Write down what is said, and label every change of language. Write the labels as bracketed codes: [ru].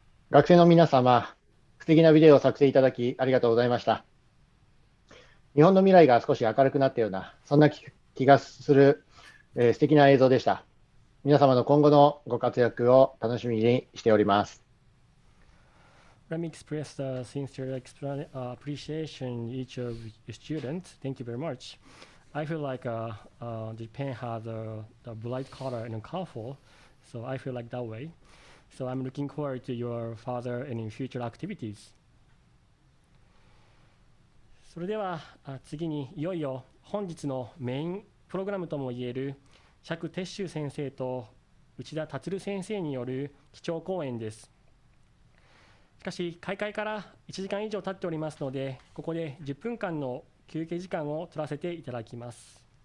[ja] 学生の皆様、素敵なビデオを作成いただきありがとうございました。日本の未来が少し明るくなったような、そんな気がする、素敵な映像でした。皆様の今後のご活躍を楽しみにしております。 [en] Let me express the sincere appreciation each of your students. Thank you very much. I feel like Japan has a bright color and colorful, so I feel like that way. So I'm looking forward to your further and future activities. [ja] それでは次にいよいよ本日のメインプログラムともいえる釈徹宗先生と内田達先生による基調講演です。しかし開会から1時間以上経っておりますので、ここで10分間の休憩時間を取らせていただきます。